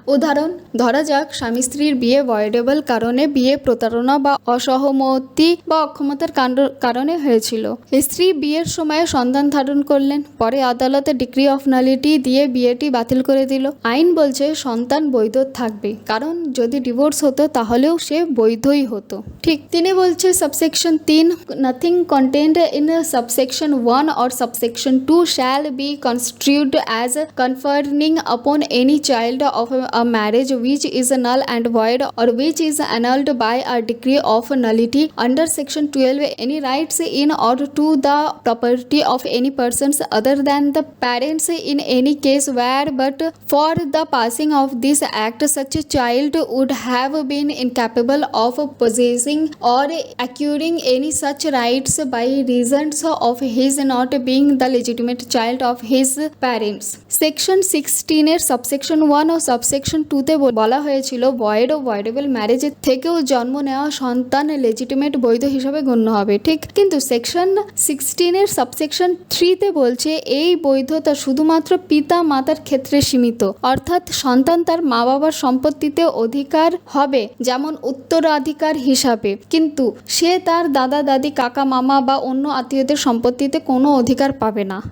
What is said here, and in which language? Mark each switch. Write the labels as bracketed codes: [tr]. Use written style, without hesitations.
[bn] উদাহরণ, ধরা যাক স্বামী স্ত্রীর বিয়ে ভয়েডেবল কারণে বিয়ে প্রতারণা বা অসহমতি বা অক্ষমতার কারণে হয়েছিল। স্ত্রী বিয়ের সময়ে সন্তান ধারণ করলেন, পরে আদালতে ডিক্রি অফ নালিটি দিয়ে বিয়েটি বাতিল করে দিল। আইন বলছে সন্তান বৈধ থাকবে, কারণ যদি ডিভোর্স হতো তাহলেও সে বৈধই হতো। ঠিক। তিনি বলছে [en] Subsection 3, nothing contained in subsection 1 or subsection 2 shall be construed as conferring upon any child of a marriage which is null and void or which is annulled by a decree of nullity under section 12 any rights in or to the property of any persons other than the parents in any case where but for the passing of this act such a child would have been incapable of possessing or acquiring any such rights by reasons of his not being the legitimate child of his parents। [bn] Section 16 এর subsection 1 ও subsection 2 তে বলা হয়েছিল void ও ভয়েডেবল marriage থেকেও জন্ম নেওয়া সন্তান legitimate বৈধ হিসাবে গণ্য হবে। ঠিক। কিন্তু সেকশন 16 এর সাবসেকশন 3 তে বলছে এই বৈধতা শুধুমাত্র পিতা মাতার ক্ষেত্রে সীমিত, অর্থাৎ সন্তান তার মা বাবার সম্পত্তিতে অধিকার হবে যেমন উত্তরাধিকার হিসাবে, কিন্তু সে তার দাদা দাদি কাকা মামা বা অন্য আত্মীয়দের সম্পত্তিতে কোনো অধিকার পাবে না।